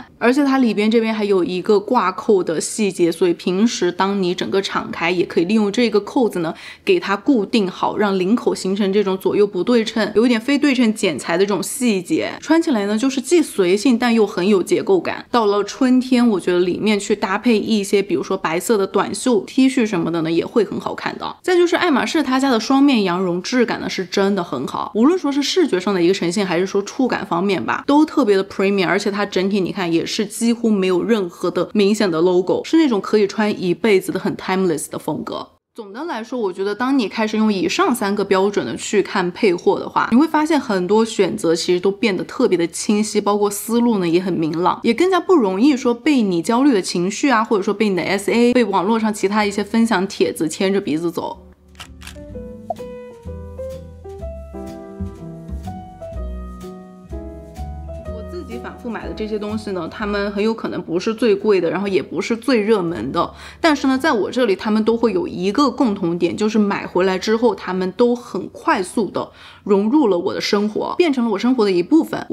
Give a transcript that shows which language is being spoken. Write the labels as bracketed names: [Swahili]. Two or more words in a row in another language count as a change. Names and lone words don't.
[Chinese] 而且它里邊这邊還有一個掛扣的細節，所以平時當你整個敞開也可以利用這個扣子呢給它固定好，讓領口形成這種左右不對稱，有一點非對稱剪裁的這種細節，穿起來呢就是既隨性但又很有結構感。到了春天，我覺得裡面去搭配一些比如說白色的短袖 T 恤什麼的呢也會很好看的。再就是愛馬仕他家的雙面羊绒質感呢是真的很好，無論說是視覺上的一個呈現還是說觸感方面吧，都特別的 premium， 而且它整體你看也是幾乎沒有任何的明顯的 logo， 是那種可以穿一輩子的很 timeless 的風格。总的來說，我覺得當你開始用以上3個標準的去看配貨的話，你會發現很多選擇其實都變得特別的清晰，包括思路呢也很明朗，也更加不容易說被你焦慮的情緒啊，或者說被你的 SA 被網絡上其他一些分享帖子牽着鼻子走。反复買的這些東西呢，他們很有可能不是最貴的，然後也不是最熱門的，但是呢在我這裡他們都會有一個共同點，就是買回來之後他們都很快速的融入了我的生活，變成了我生活的一部分。